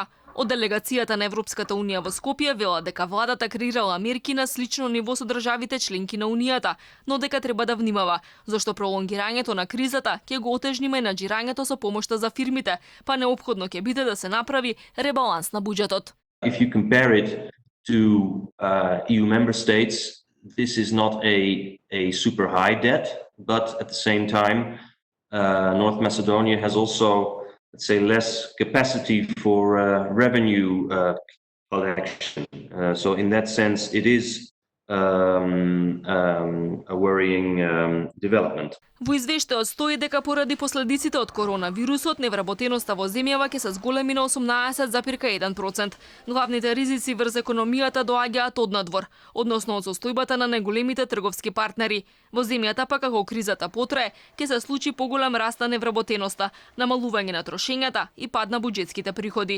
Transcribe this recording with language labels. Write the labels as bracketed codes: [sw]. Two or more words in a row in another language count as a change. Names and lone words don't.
[mk] Од делегацијата на Европската Унија во Скопје вела дека владата креирала мерки на слично ниво со државите членки на Унијата, но дека треба да внимава, зашто пролонгирањето на кризата ќе го отежни менаџирањето со помошта за фирмите, па неопходно ќе биде да се направи ребаланс на буџетот. [en] If you compare it to EU member states, this is not a super high debt, but at the same time, North Macedonia has also, let's say, less capacity for revenue collection. So in that sense, it is a worrying development. [mk] Во извештајот стои дека поради последиците од коронавирусот, невработеноста во земјава ќе се зголеми на 18,1%. Главните ризици врз економијата доаѓаат однадвор, односно од состојбата на најголемите трговски партнери. Во земјата пак како кризата потрае, ќе се случи поголем раст на невработеноста, намалување на трошењата и пад на буџетските приходи.